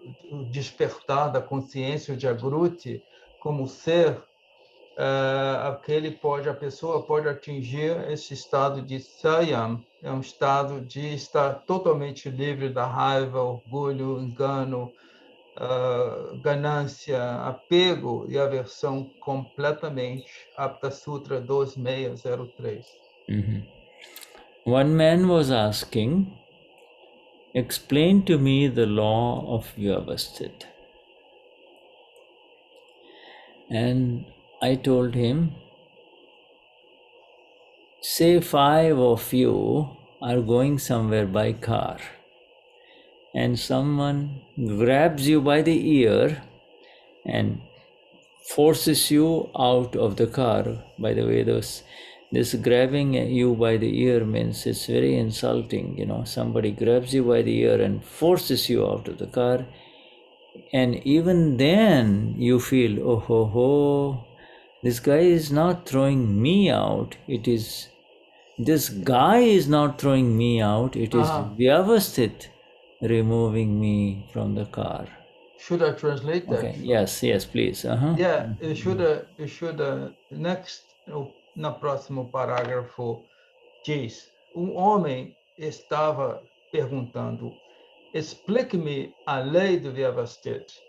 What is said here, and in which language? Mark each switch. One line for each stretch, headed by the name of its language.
Portuguese: o despertar da consciência, o jagruti, como ser, a pessoa pode atingir esse estado de saiyam, é um estado de estar totalmente livre da raiva, orgulho, engano, ganância, apego e aversão completamente.
English: Aptasutra 2603. One man was asking, explain to me the law of Vyavasthit. And I told him, say 5 of you are going somewhere by car, and someone grabs you by the ear and forces you out of the car. By the way, this grabbing you by the ear means it's very insulting. Somebody grabs you by the ear and forces you out of the car, and even then you feel, oh ho ho, this guy is not throwing me out. This guy is not throwing me out. It is Vyavasthit removing me from the car. Should I translate that? Okay. Yes, please. Yeah, you should next,
Portuguese: no próximo parágrafo diz, homem estava perguntando, explique-me a lei do Vyavasthit.